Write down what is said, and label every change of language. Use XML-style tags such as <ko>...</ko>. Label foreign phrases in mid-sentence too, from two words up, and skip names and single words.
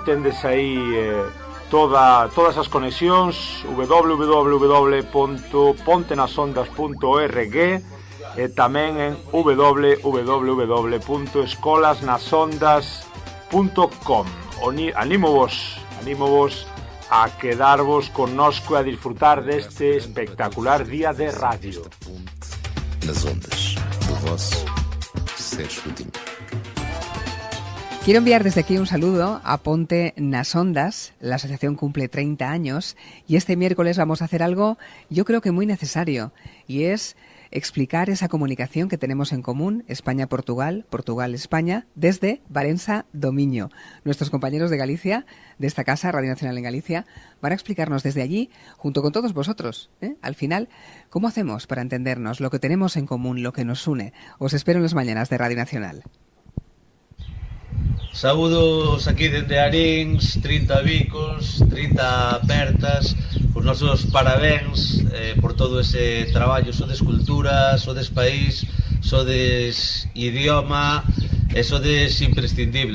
<gl>Tendes aí todas as conexións, www.pontenasondas.org e tamén en www.escolasnasondas.com. Anímovos a quedarvos connosco e a disfrutar deste espectacular día de radio. Nas ondas do vosso Sérgio Coutinho.</gl> <es>Quiero enviar desde aquí un saludo a Ponte nas Ondas. La asociación cumple 30 años y este miércoles vamos a hacer algo, yo creo que muy necesario, y es explicar esa comunicación que tenemos en común, España-Portugal, Portugal-España, desde Valença do Miño. Nuestros compañeros de Galicia, de esta casa, Radio Nacional en Galicia, van a explicarnos desde allí, junto con todos vosotros, al final, cómo hacemos para entendernos, lo que tenemos en común, lo que nos une. Os espero en las mañanas de Radio Nacional.</es> <gl>Saúdos aquí dende Arins, 30 bicos, 30 apertas. Os nosos parabéns por todo ese traballo. Sodes cultura, sodes país, sodes idioma e sodes imprescindibles.</gl>